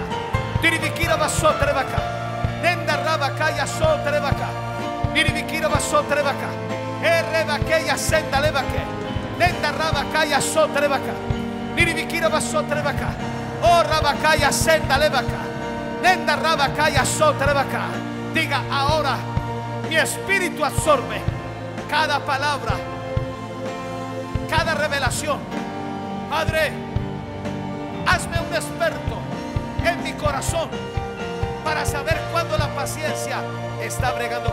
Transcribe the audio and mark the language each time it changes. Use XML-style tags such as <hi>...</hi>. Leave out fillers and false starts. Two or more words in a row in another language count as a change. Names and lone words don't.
<es>Niribikira basota levaca. Nenda rabacaya sota levaca. Niribikira basota levaca. Rebakaya senda levaca. Nenda rabacaya sota levaca. Niribikira basota levaca. Oh, rabacaya senda levaca. Nenda rabacaya sota levaca. Diga: ahora mi espíritu absorbe cada palabra, cada revelación. Padre, hazme un experto en mi corazón para saber cuándo la paciencia está bregando conmigo.</es>